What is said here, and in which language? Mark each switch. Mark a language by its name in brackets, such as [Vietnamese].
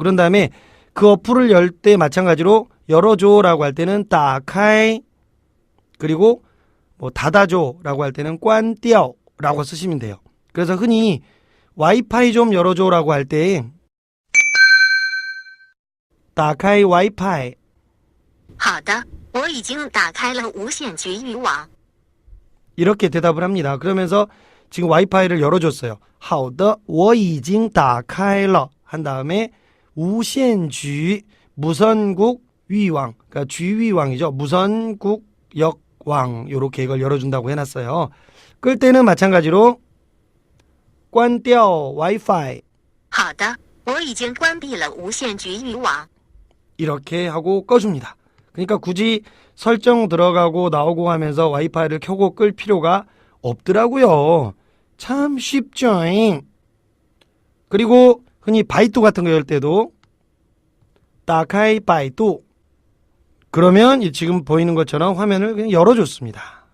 [Korean] 그런 다음에 그 어플을 열 때 마찬가지로 열어줘라고 할 때는 따카이 그리고 뭐 닫아줘라고 할 때는 꽌띠아오라고 쓰시면 돼요. 그래서 흔히 와이파이 좀 열어줘라고 할 때 따카이 와이파이 [Chinese] 好的，我已经打开了无线局域网。 [Korean] 이렇게 대답을 합니다. 그러면서 지금 와이파이를 열어줬어요. [Chinese] 好的,我已经打开了. [Korean] 한 다음에 우센局 무선국 위왕, 그러니까 쥐위왕이죠. 무선국 역왕 요렇게 이걸 열어준다고 해놨어요. 끌 때는 마찬가지로 关掉 와이파이 [Chinese] 好的，我已经关闭了无线局域网。 [Korean] 이렇게 하고 꺼줍니다. 그러니까 굳이 설정 들어가고 나오고 하면서 와이파이를 켜고 끌 필요가 없더라고요. 참 쉽죠. 그리고 흔히 바이두 같은 거 열 때도 따카이 바이두 그러면 지금 보이는 것처럼 화면을 그냥 열어줬습니다.